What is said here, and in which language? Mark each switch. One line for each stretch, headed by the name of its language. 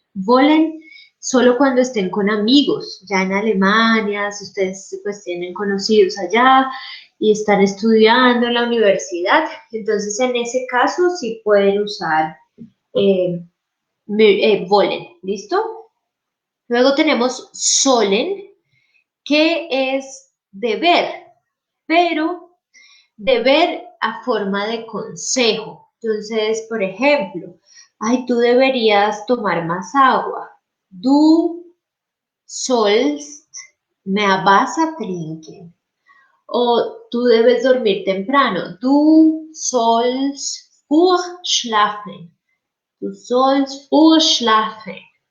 Spanish: Wollen solo cuando estén con amigos, ya en Alemania, si ustedes pues tienen conocidos allá y están estudiando en la universidad, entonces en ese caso sí pueden usar eh, wollen, ¿listo? Luego tenemos sollen, que es deber, pero deber a forma de consejo. Entonces, por ejemplo, ay, tú deberías tomar más agua.
German: Du sollst mehr Wasser trinken.
Spanish: O tú debes dormir temprano.
German: Du sollst früh schlafen. Du sollst früh schlafen.